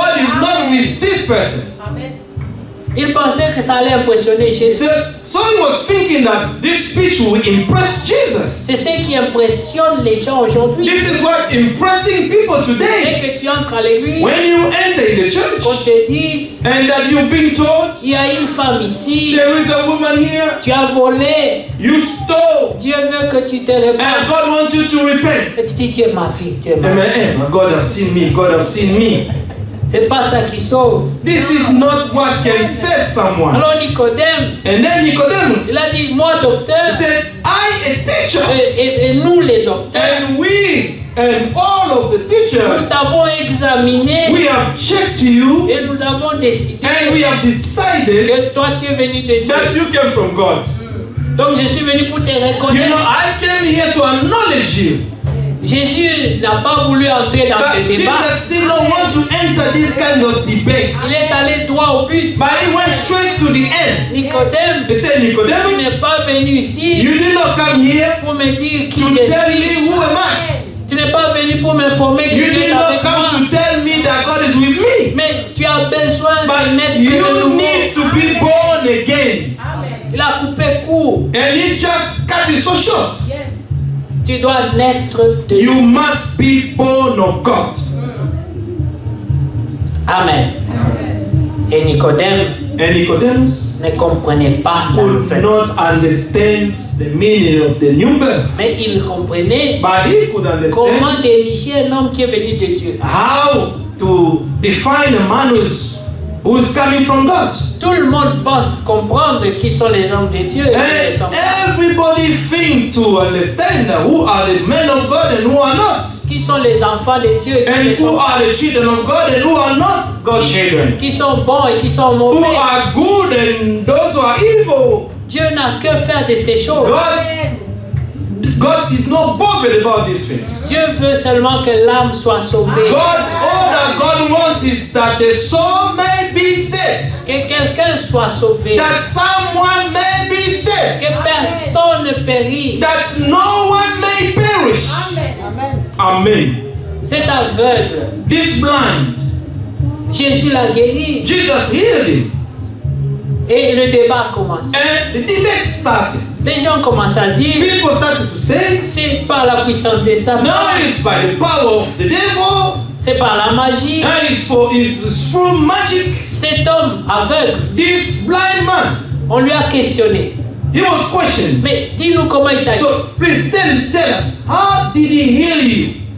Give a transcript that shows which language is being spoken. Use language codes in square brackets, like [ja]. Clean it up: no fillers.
[en] God is not with this person. [fr] Il pensait que ça allait impressionner Jésus. [en] So he was thinking that this speech will impress Jesus. [fr] C'est ce qui impressionne les gens aujourd'hui. [en] This is what impressing people today. [fr] Dès que tu entres à l'église, [en] When you enter in the [fr] qu'on [en] church [fr] te dise, [en] and that you've been told [fr] il y a une femme ici, [en] there is a woman here, [fr] tu as volé, [en] you stole, [fr] Dieu veut que tu te [en] and [fr] répandes. [en] God wants you to [fr] Et [en] repent. [fr] tu dis, Dieu m'a vu, Dieu m'a vu. [en] Amen. Hey, my God have seen me. God have seen me. [fr] C'est pas ça qui sauve. [en] This is not what can save someone. [fr] Alors Nicodème, [en] And then Nicodemus [fr] il a dit, moi docteur, [en] said, I, a teacher, [fr] et nous les docteurs, [en] and we and all of the [fr] nous [en] teachers, [fr] avons examiné [en] we have checked you [fr] et nous avons décidé [en] and we have decided [fr] que toi tu es venu de Dieu. [en] that you came from God. [fr] Donc je suis venu pour te [en] You know, [fr] reconnaître. [en] I came here to acknowledge you. [fr] Jésus n'a pas voulu entrer dans ce [en] But Jesus did not want to enter this kind of debate. [fr] Il est allé droit au but. [en] But he went straight to the end. [fr] Nicodème, [en] He said, [fr] tu n'es [en] Nicodemus, [fr] pas venu ici [en] you did not come here [fr] pour me dire qui [en] to [fr] je [en] tell [fr] suis. [en] me who am I. [fr] Tu n'es pas venu pour m'informer que [en] You [fr] Dieu est [en] did not [fr] avec moi. [en] come to tell me that God is with me. [fr] Mais tu as besoin de [en] But [fr] naître de [en] you [fr] nouveau. [en] need to be born again. [fr] Il a coupé court. [en] And he just cut it so short. [fr] Tu dois naître de [en] You [fr] nouveau. [en] must be born of God. [fr] Amen. Et Nicodème [en] And Nicodemus [fr] ne comprenait pas la [en] could [fr] nouvelle. [en] not understand the meaning of the new birth. [fr] Mais il comprenait [en] But he could [fr] comment [en] understand [fr] dénicher un homme qui est venu de Dieu. [en] how to define a man who is coming from God. [fr] Tout le monde pense comprendre qui sont les hommes de Dieu. Et qui ne le sont [en] And [fr] pas. [en] everybody think to understand who are the men of God and who are not. [fr] Qui sont les enfants de Dieu et qui ne [en] And [fr] sont [en] who [fr] pas. [en] are the children of God and who are not God's children. [fr] Qui sont bons et qui sont [en] Who [fr] mauvais. [en] are good and those who are evil. [fr] Dieu n'a que faire de ces choses. [en] God is not bothered about these things. [fr] Dieu veut seulement que l'âme soit sauvée. [en] All that God wants is that the soul may be saved. [fr] Que quelqu'un soit sauvé. [en] That someone may be saved. [fr] Que personne ne périsse. [en] That no one may perish. Amen. [fr] Cet aveugle, [en] This blind, [fr] Jésus l'a guéri. [en] Jesus healed him. [fr] Et le débat a commencé. [en] And the debate started. [fr] Les gens commencent à dire, [en] People started to say, [fr] c'est par la puissance de Satan, [en] now it's by the power of the devil. [fr] c'est par la magie. [en] Now it's through magic. [fr] Cet homme aveugle, [en] This blind man, [fr] on lui a questionné. [en] he was questioned. [fr] Mais dis-nous comment il t'a guéri. [en] So please tell us, how did he heal you?